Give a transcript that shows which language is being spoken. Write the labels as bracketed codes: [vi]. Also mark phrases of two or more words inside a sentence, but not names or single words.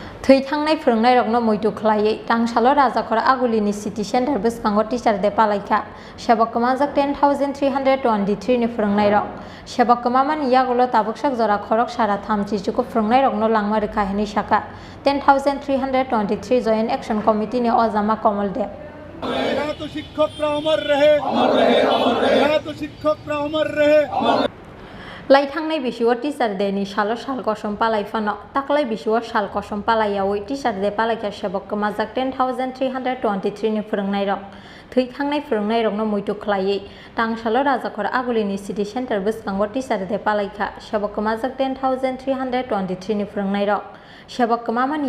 [trp] thangnai Phrwngnairokno Muito Khlaiwi tangsalo Rajakhora Agulini City Center bwskango teacher de Palaikha Sebok Kwmajak 10,323 ni Phrwngnairok Sebok kwmamani yagulo tabuksak jora khorok sara thamchichuko Phrwngnairokno langmari kahini saka 10,323 [en] joint action committee [trp] ni ojama Kamal de [hi] तो शिक्षक अमर रहे तो शिक्षक अमर रहे [trp] Laithangnai bisiwo teacher de ni salo sal kosom palaifano taklai bisiwo sal kosom palaiyawi teacher de Palaikha Sebok Kwmajak 10,323 ni Phrwngnairok thangnai Phrwngnairokno Muito Khlaiwi tangsalo Rajakhora Agulini City Center bwskango teacher de Palaikha Sebok Kwmajak 10,323 ni Phrwngnairok Sebok kwmamani